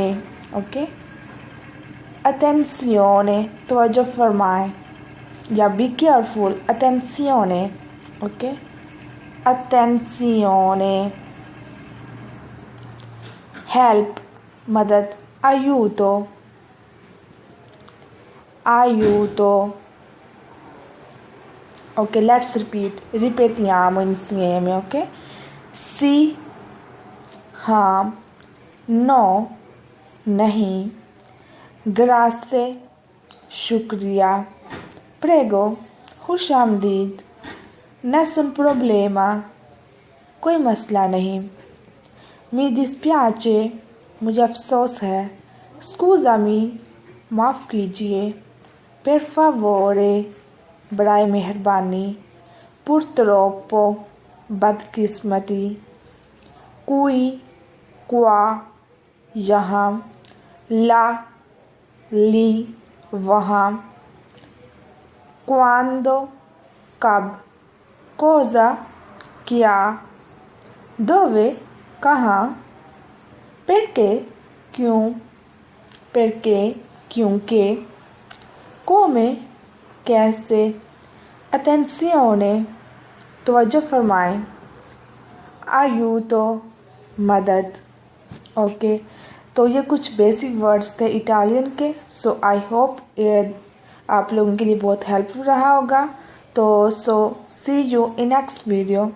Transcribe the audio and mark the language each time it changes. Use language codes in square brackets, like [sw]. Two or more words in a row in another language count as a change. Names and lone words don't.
[hi] ओके attenzione तवज्जो फरमाएं या [en] be careful. [it] attenzione. ओके attenzione. [hi] हेल्प मदद, [it] aiuto. aiuto. [en] ok let's [it] ripetiamo insieme. ok sì हाँ, no नहीं, grazie शुक्रिया, prego खुशामदीद, nessun problema [hi] कोई मसला नहीं, [it] mi dispiace [hi] मुझे अफसोस है, scusami माफ़ कीजिए, [it] per favore, [hi] बराए मेहरबानी, [it] purtroppo, बदकिस्मती, qui, qua, यहाँ, là, lì, वहाँ, quando, कब, cosa, क्या, dove, कहाँ, perché, क्यों, perché, क्योंकि, come, कैसे, attenzione, [hi] तवज्जो फरमाएं, aiuto, मदद। ओके, तो ये कुछ [en] basic words [hi] थे इटालियन के। [en] so I hope [hi] ये आप लोगों के लिए बहुत हेल्पफुल रहा होगा। [en] to see you in next video.